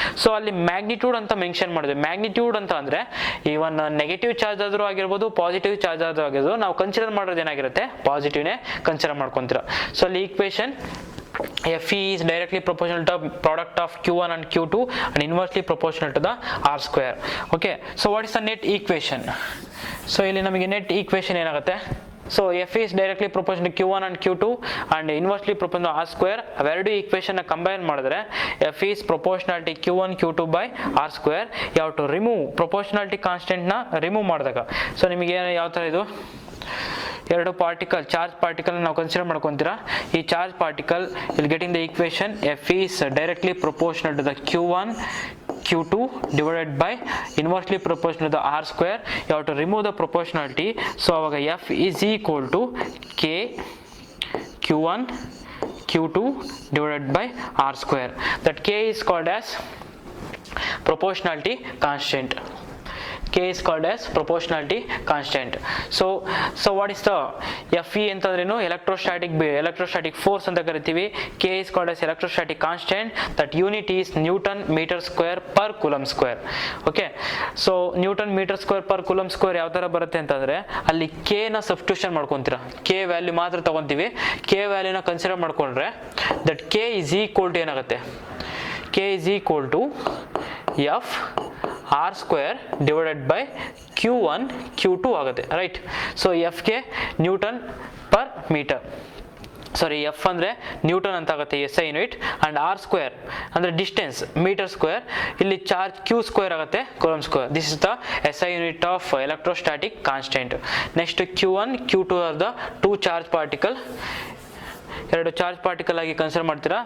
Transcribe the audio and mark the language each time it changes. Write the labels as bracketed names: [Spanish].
[Kannada] So ಅಲ್ಲಿ magnitude ಅಂತ mention ಮಾಡಿದ್ವಿ. ಮ್ಯಾಗ್ನಿಟ್ಯೂಡ್ ಅಂತ ಅಂದ್ರೆ ಇವನ್ ನೆಗೆಟಿವ್ ಚಾರ್ಜ್ ಆದ್ರೂ ಆಗಿರ್ಬೋದು, ಪಾಸಿಟಿವ್ ಚಾರ್ಜ್ ಆದ್ರೂ ಆಗಿರ್ಬೋದು, ನಾವು ಕನ್ಸಿಡರ್ ಮಾಡೋದು ಏನಾಗಿರುತ್ತೆ, ಪಾಸಿಟಿವ್ನೇ ಕನ್ಸಿಡರ್ ಮಾಡ್ಕೊಂತೀರ. [English] So ಅಲ್ಲಿ equation Fe is directly proportional to the product of Q1 and Q2 and inversely proportional to the R square. Okay, so what is the net equation? So [Kannada] ಇಲ್ಲಿ ನಮಗೆ [English] net equation ಏನಾಗುತ್ತೆ, so F is directly proportional to Q1 and Q2 and inversely proportional to R square. [Kannada] ಅವೆರಡು equation ನ combine ಮಾಡಿದ್ರೆ [English] F is proportionality Q1 Q2 by R square. You have to remove proportionality constant [Kannada] ನ remove ಮಾಡಿದಾಗ, so ನಿಮಗೆ ಯಾವ ತರ ಇದು ಎರಡು ಪಾರ್ಟಿಕಲ್, ಚಾರ್ಜ್ ಪಾರ್ಟಿಕಲ್ ನಾವು ಕನ್ಸಿಡರ್ ಮಾಡ್ಕೊಂತೀರಾ. [English] ಈ charge particle ಇಲ್ಲಿ getting the equation F is directly proportional to the Q1 Q2 divided by inversely proportional to the R square. You have to remove the proportionality. So aವಾಗ F is equal to K Q1 Q2 divided by R square. That K is called as proportionality constant. K is called as proportionality constant. So what is the Fe ಅಂತಂದ್ರೇನು, electrostatic force [Kannada] ಅಂತ ಕರಿತೀವಿ. [English] K is called as electrostatic constant. That unit is Newton meter square per coulomb square. Okay, so Newton meter square per coulomb square [Kannada] ಯಾವ ತರ ಬರುತ್ತೆ ಅಂತಂದ್ರೆ, ಅಲ್ಲಿ K ನ substitution ಮಾಡ್ಕೊಂತೀರಾ. K value ಮಾತ್ರ ತಗೊಂತೀವಿ. K ವ್ಯಾಲ್ಯೂನ ಕನ್ಸಿಡರ್ ಮಾಡ್ಕೊಂಡ್ರೆ that [English] K is equal to ಏನಾಗುತ್ತೆ, K is equal to F R square divided by Q1 Q2 [Kannada] ಆಗುತ್ತೆ, ರೈಟ್. ಸೊ F ಗೆ ನ್ಯೂಟನ್ ಪರ್ ಮೀಟರ್. ಸಾರಿ ಎಫ್ ಅಂದರೆ ನ್ಯೂಟನ್ ಅಂತ ಆಗುತ್ತೆ SI unit, and R square ಅಂದರೆ distance metre square, ಇಲ್ಲಿ charge Q square ಆಗುತ್ತೆ coulomb square. [English] This is the SI unit of electrostatic constant. Next Q1 Q2 are the 2 charge particle, [Kannada] ಎರಡು charge particle ಆಗಿ consider ಮಾಡ್ತೀರಾ.